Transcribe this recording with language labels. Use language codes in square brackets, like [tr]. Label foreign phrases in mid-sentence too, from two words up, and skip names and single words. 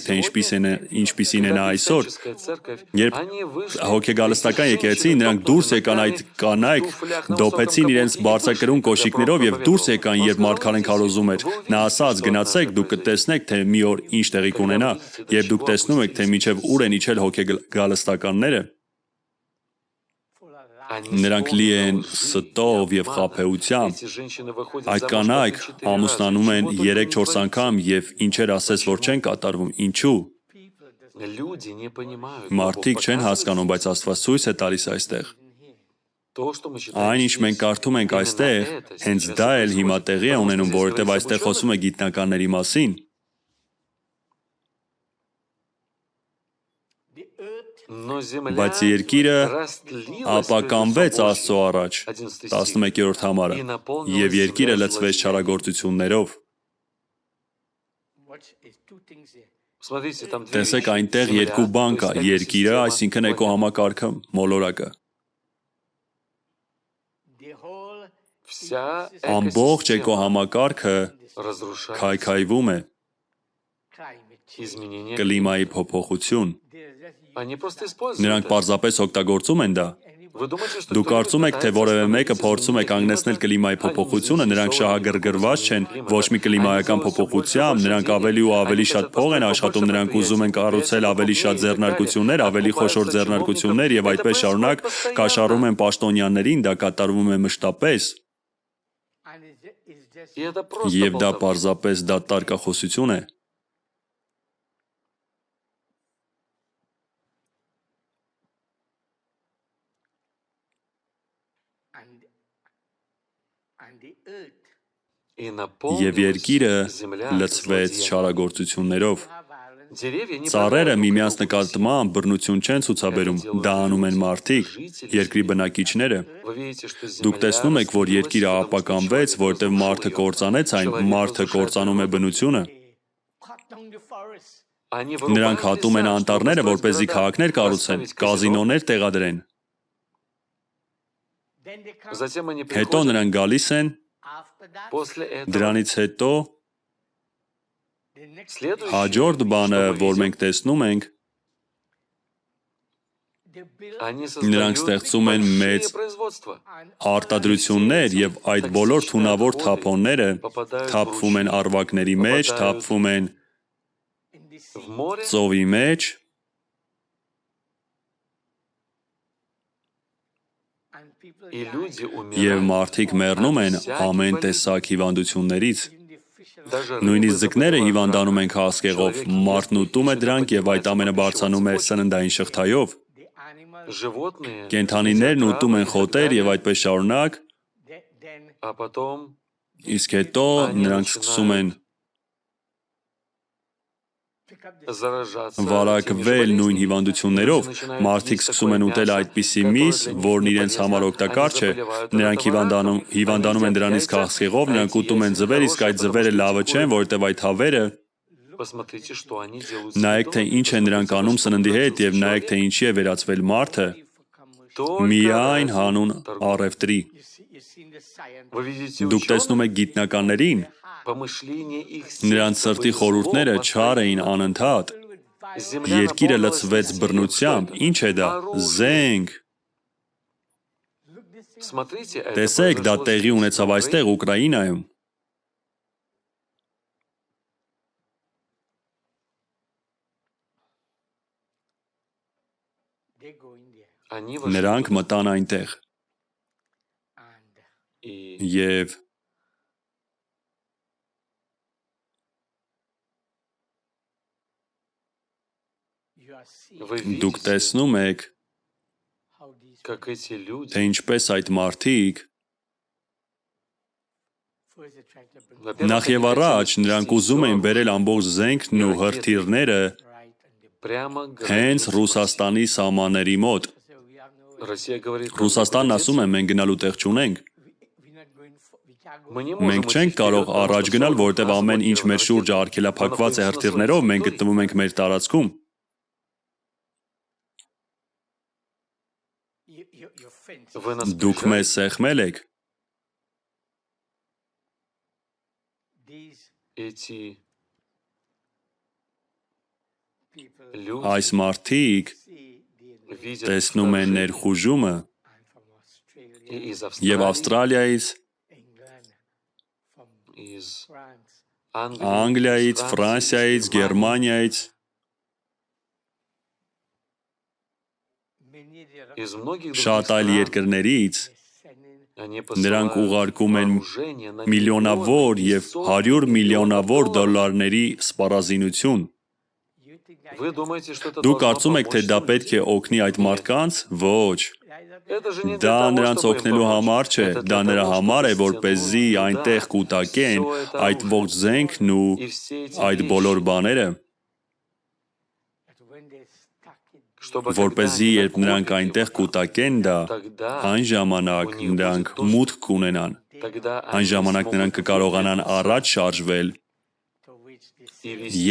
[hy] թե ինչպիսին է նա այսօր։ Երբ հոգեգալստական եկեղեցին նրանք դուրս եկան այդ կանայք, դոփեցին իրենց բարձրակրուն կոշիկներով եւ դուրս եկան, երբ Մարգարեն քարոզում էր։ Նա ասաց, գնացեք, դուք կտեսնեք, թե մի օր ինչ տեղի կունենա, եւ դուք տեսնում եք, թե միջև ուր են իջել հոգեգալստականները։ Նրանք լի են ստով եւ խաբեությամբ։ Այդ կանայք ամուսնանում են 3-4 անգամ եւ ինչեր ասես, որ չեն կատարվում։ Ինչու։ [ru] Люди не понимают. [hy] Մարդիկ չեն հասկանում, բայց Աստված ցույց է տալիս այստեղ։ [ru] То, что мы читаем [hy] Այն ինչ [ru] здесь, [hy] մենք կարդում ենք այստեղ, հենց դա էլ հիմա տեղի է ունենում, որովհետև այստեղ խոսում է գիտնականների մասին։ [ru] Но земля [hy] Բայց երկիրը [ru] растлилась [hy] ապականվեց [ru] между [hy] Աստծո [ru] собой. [hy] առաջ, 11 11-րդ համարը, եւ երկիրը լցվեց չարագործություններով։ [ru] Смотрите, там две [hy] Տեսեք, [ru] вещи. [hy] այնտեղ [ru] Земля, [hy] երկու բան [ru] то [hy] կա՝ [ru] есть [hy] երկիրը, [ru] экосистема, [hy] այսինքն [ru] понятно. [hy] էկոհամակարգը, մոլորակը։ [ru] Вся [hy] Ամբողջ [ru] экосистема [hy] էկոհամակարգը [ru] разрушается. [hy] քայքայվում է, [ru] Изменение [hy] կլիմայի փոփոխություն։ [ru] Они просто используют [hy] Նրանք [ru] это. [hy] պարզապես օգտագործում են դա։ [ru] Вы думаете, что [hy] Դուք [ru] кто-нибудь [hy] կարծում եք, թե [ru] пытается [hy] որևէ մեկը [ru] остановить [hy] փորձում է [ru] изменение [hy] կանգնեցնել [ru] климата? [hy] կլիմայի [ru] Они [hy] փոփոխությունը, [ru] не [hy] նրանք [ru] заинтересованы [hy] շահագրգռված չեն [ru] в климате. [hy] ոչ մի կլիմայական [ru] Они делают всё [hy] փոփոխությամբ, [ru] больше и [hy] նրանք [ru] больше [hy] ավելի ու [ru] денег. [hy] ավելի [ru] Они [hy] շատ [ru] хотят [hy] փող են [ru] построить [hy] աշխատում, [ru] побольше [hy] նրանք уզում են կառուցել [ru] предприятий, [hy] ավելի շատ [ru] побольше [hy] ձեռնարկություններ, [ru] и [hy] ավելի [ru] так [hy] խոշոր [ru] далее. [hy] ձեռնարկություններ եւ [ru] Это [hy] այդպես շարունակ [ru] происходит [hy] կաշառում [ru] постоянно. [hy] են պաշտոնյաներին, դա կատարվում է մշտապես [ru] И это просто [hy] եւ դա [ru] болтовня. [hy] պարզապես դատարկախոսություն է։ [ru] И [hy] Եվ [ru] наполнилась [hy] երկիրը [ru] земля [hy] լցվեց [ru] злодеями. [hy] չարագործություններով։ [ru] Դերևյա не [hy] Ծառերը [ru] проявляют [hy] միմյանց [ru] друг другу [hy] նկատմամբ բռնություն չեն ցուցաբերում, դա անում են մարդիկ, երկրի բնակիչները։ [ru] Вы видите, что [hy] Դուք [ru] земля [hy] տեսնում եք, որ [ru] растлилась, [hy] երկիրը [ru] потому что [hy] ապականվեց, [ru] человек [hy] որտեղ [ru] разрушил [hy] մարդը [ru] её. [hy] կործանեց այն, [ru] Человек [hy] մարդը [ru] разрушает [hy] կործանում է [ru] природу. [hy] բնությունը։ [ru] Они [hy] Նրանք [ru] вырубают [hy] հատում են [ru] леса, [hy] անտառները, [ru] чтобы [hy] որպեսզի [ru] построить [hy] քաղաքներ [ru] города, [hy] կառուցեն, [ru] поставить казино. [hy] կազինոներ տեղադրեն։ [ru] Затем они [hy] Հետո [ru] приходят, [hy] նրանք գալիս են, [ru] после этого [hy] դրանից հետո [ru] следующее, [hy] հաջորդ բանը, [ru] что мы [hy] որ [ru] видим, [hy] մենք տեսնում ենք, [ru] они [hy] նրանք [ru] создают [hy] ստեղծում են [ru] большие [hy] մեծ [ru] производства. [hy] արտադրություններ եւ այդ բոլոր թունավոր թափոնները [ru] попадают в [hy] թափվում են [ru] ручьи, [hy] արվակների մեջ, թափվում են [ru] в море, [hy] ծովի մեջ [ru] и люди [hy] եւ [ru] умирают. [hy] մարդիկ մեռնում են ամեն տեսակ հիվանդություններից։ [ru] Даже [hy] Նույնիսկ [ru] рыбы [hy] ձկները [ru] заболевают [hy] հիվանդանում են [ru] раком. [hy] քաղցկեղով, [ru] Человек [hy] մարդն [ru] ест [hy] ուտում է [ru] их, [hy] դրանք եւ այդ ամենը [ru] поднимается [hy] բարձանում է [ru] по пищевой [hy] սննդային շղթայով։ [ru] цепочке. Животные [hy] Կենդանիներն [ru] едят [hy] ուտում են [ru] травы и так [hy] խոտեր եւ [ru] далее, [hy] այդպես շարունակ, [ru] а потом [hy] իսկ հետո նրանք սկսում են [ru] заражаться [hy] վարակվել նույն հիվանդություններով, մարդիկ սկսում են ուտել այդպիսի միս, որն իրենց համար օգտակար չէ, նրանք հիվանդանում են դրանից քաղցկեղով, նրանք ուտում են ձվեր, իսկ այդ ձվերը լավը չեն, որովհետև այդ հավերը [ru] Посмотрите, что они делают с [hy] նայեք թե [ru] едой, [hy] ինչ են նրանք [ru] посмотрите, [hy] անում [ru] что [hy] սննդի հետ [ru] делают [hy] եւ [ru] с [hy] նայեք թե [ru] человеком. [hy] ինչի է վերածվել մարդը, Միայն հանուն առևտրի։ [ru] Вы видите [hy] Դուք տեսնում եք գիտնականներին, [ru] помышления их [hy] նրանց [ru] сердца [hy] սրտի [ru] были [hy] խորհուրդները [ru] злом [hy] չար էին [ru] постоянно. [hy] անընդհատ։ [ru] Земля [hy] Երկիրը [ru] наполнилась [hy] լցվեց [ru] насилием. [hy] բռնությամբ։ [ru] Что это? [hy] Ինչ է դա։ [ru] Оружие. [hy] Զենք։ [ru] Смотрите, это [hy] Տեսեք, դա [ru] произошло [hy] տեղի [ru] здесь, в [hy] ունեցավ այստեղ [ru] Украине. [hy] Ուկրաինայում։ [ru] Они вошли [hy] Նրանք [ru] туда. [hy] մտան այնտեղ [ru] И [hy] եւ [ru] вы [hy] դուք [ru] видите, [hy] տեսնում եք, [ru] как эти люди, [hy] թե ինչպես այդ մարդիկ [ru] во-первых, [hy] նախ եւ [ru] они [hy] առաջ [ru] хотели [hy] նրանք [ru] спасти [hy] ուզում էին [ru] всё [hy] բերել ամբողջ զենքն ու հրթիռները [ru] прямо к [hy] հենց [ru] границе [hy] Ռուսաստանի սահմանների մոտ։ [ru] России. Россия говорит, «Мы [hy] Ռուսաստանն [ru] никуда [hy] ասում է, [ru] не [hy] մենք գնալու տեղ չունենք։ [ru] Мы не можем [hy] Մենք [ru] идти [hy] չենք [ru] вперед, [hy] կարող [ru] потому [hy] առաջ [ru] что [hy] գնալ, [ru] всё [hy] որտեղ ամեն ինչ մեր շուրջը [ru] заблокировано [hy] արգելափակված է [ru] ракетами. Мы [hy] հրթիռներով, մենք [ru] находимся на [hy] գտնվում ենք մեր տարածքում։ [ru] Вы нас [hy] Դուք մեզ [ru] прижали, [hy] սեղմել եք։ [ru] эти люди [hy] Այս մարդիկ [ru] видят [hy] տեսնում են [ru] вторжение [hy] ներխուժումը [ru] и из [hy] եւ [ru] Австралии, [hy] Ավստրալիայից, [ru] из [hy] Անգլիայից, [ru] из [hy] Ֆրանսիայից, [ru] из Германии. [hy] Գերմանիայից, [ru] Из многих [hy] շատ [ru] других [hy] այլ [ru] стран [hy] երկրներից [ru] они [hy] նրանք [ru] посылают [hy] ուղարկում են [ru] вооружение на [hy] միլիոնավոր [ru] миллионы и [hy] եւ [ru] сотни [hy] 100 միլիոնավոր [ru] миллионов долларов. [hy] դոլարների սպառազինություն։ [ru] Вы думаете, что это [hy] Դուք [ru] должно [hy] կարծում եք, թե [ru] помочь [hy] դա [ru] этим [hy] պետք է [ru] людям? [hy] օգնի այդ մարդկանց։ Ոչ, [ru] Это же не для [hy] դա [ru] того, [hy] նրանց [ru] чтобы им [hy] օգնելու [ru] помочь. [hy] համար չէ, [ru] Это для [hy] դա նրա [ru] того, [hy] համար է, [ru] чтобы [hy] որպեսզի [ru] стянуть [hy] այնտեղ [ru] туда [hy] կուտակեն [ru] всё это [hy] այդ [ru] оружие. [hy] ողջ զենքն ու [ru] И все эти [hy] այդ [ru] вещи, [hy] բոլոր բաները, [ru] чтобы [hy] որպեսզի [ru] когда [hy] երբ [ru] они [hy] նրանք [ru] накопят [hy] այնտեղ [ru] его, [hy] կուտակեն դա, [ru] тогда [hy] այն ժամանակ [ru] у них [hy] նրանք [ru] будет то, [hy] մուտք կունենան։ [ru] тогда [hy] Այն [ru] они [hy] ժամանակ [ru] смогут [hy] նրանք կկարողանան [ru] выдвинуться [hy] առաջ շարժվել [ru] и вести